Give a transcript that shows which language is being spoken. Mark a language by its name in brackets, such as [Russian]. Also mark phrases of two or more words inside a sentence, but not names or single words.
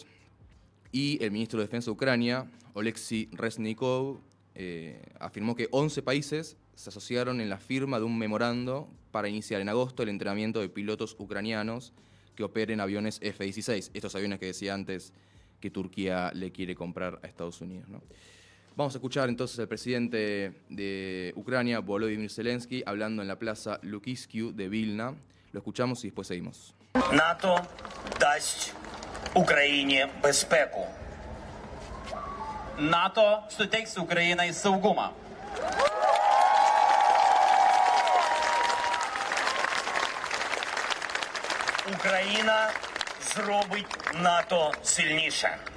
[Spanish] Y el ministro de Defensa de Ucrania, Oleksiy Reznikov, afirmó que 11 países se asociaron en la firma de un memorando para iniciar en agosto el entrenamiento de pilotos ucranianos que operen aviones F-16. Estos aviones que decía antes que Turquía le quiere comprar a Estados Unidos, ¿no? Vamos a escuchar entonces al presidente de Ucrania, Volodymyr Zelensky, hablando en la plaza Lukishky de Vilna. Lo escuchamos y después seguimos. [Ukrainian] НАТО дасть Україні безпеку. [Lithuanian] НАТО suteiks Ukrainai saugumą. [Ukrainian] Україна зробить НАТО сильніше.